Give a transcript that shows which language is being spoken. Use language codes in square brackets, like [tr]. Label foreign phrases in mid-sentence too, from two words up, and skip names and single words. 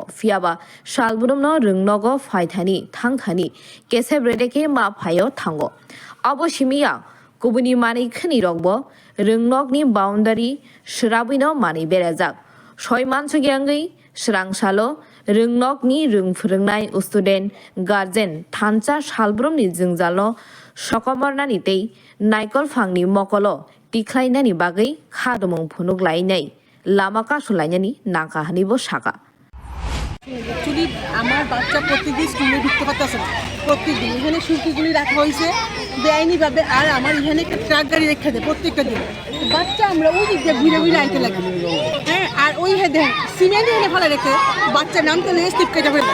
[trp] phiaba salbrumno rwngnogo phaithani thangthani keseb redeke ma phaio thango abo simiya kubuni mani khani rok bo rwngnokni boundary swrabuino mani berajak soi mansugui wngwi swrangsalo rwngnokni rwngphurungnai student guardian thancha salbrumni jingjalno sokomornani tei naikol phangni mokolo tikhlainani bagui kha dumung phunuk lainai Lama kasulainani naka hanibo saka [bn] एक्चुअली আমার বাচ্চা প্রত্যেকদিন স্কুলে ঢুকতে পারতেছে না প্রত্যেকদিন এখানে সুরকিগুলি রাখা হয়েছে বেআইনিভাবে আর আমার এখানে একটা ট্রাক গাড়ি রেখে দেয় প্রত্যেকটা দিন বাচ্চা আমরা ওই দিক দিয়ে ঘুরে ঘুরে আনতে লাগি হ্যাঁ আর ওই দেখেন সিমেন্ট এনে ফেলে রেখে বাচ্চা নামতে লেগে স্লিপ কেটে ফেলে